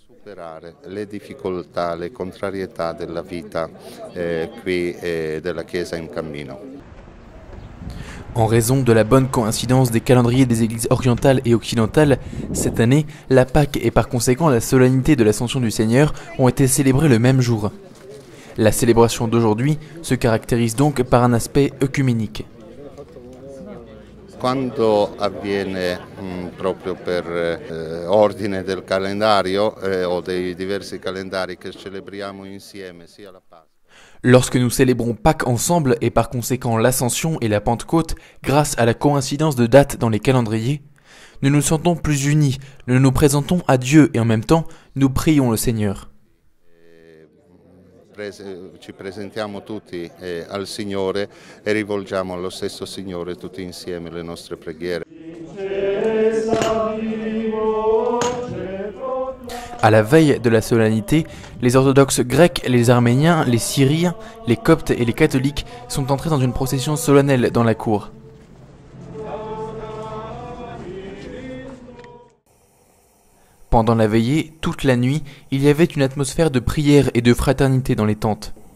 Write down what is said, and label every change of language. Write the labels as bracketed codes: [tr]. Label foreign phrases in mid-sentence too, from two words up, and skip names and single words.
[fr] En raison de la bonne coïncidence des calendriers des églises orientales et occidentales, cette année, la Pâque et par conséquent la solennité de l'Ascension du Seigneur ont été célébrées le même jour. La célébration d'aujourd'hui se caractérise donc par un aspect œcuménique. [it] Quando avviene proprio per ordine del calendario o dei diversi calendari che celebriamo insieme sia la Pasqua. [fr] Lorsque nous célébrons Pâques ensemble et par conséquent l'Ascension et la Pentecôte, grâce à la coïncidence de dates dans les calendriers, nous nous sentons plus unis, nous nous présentons à Dieu et en même temps, nous prions le Seigneur. [it] Ci presentiamo tutti al Signore e rivolgiamo allo stesso Signore tutti insieme le nostre preghiere. [fr] À la veille de la solennité, les orthodoxes grecs, les arméniens, les syriens, les coptes et les catholiques sont entrés dans une procession solennelle dans la cour. Pendant la veillée, toute la nuit, il y avait une atmosphère de prière et de fraternité dans les tentes.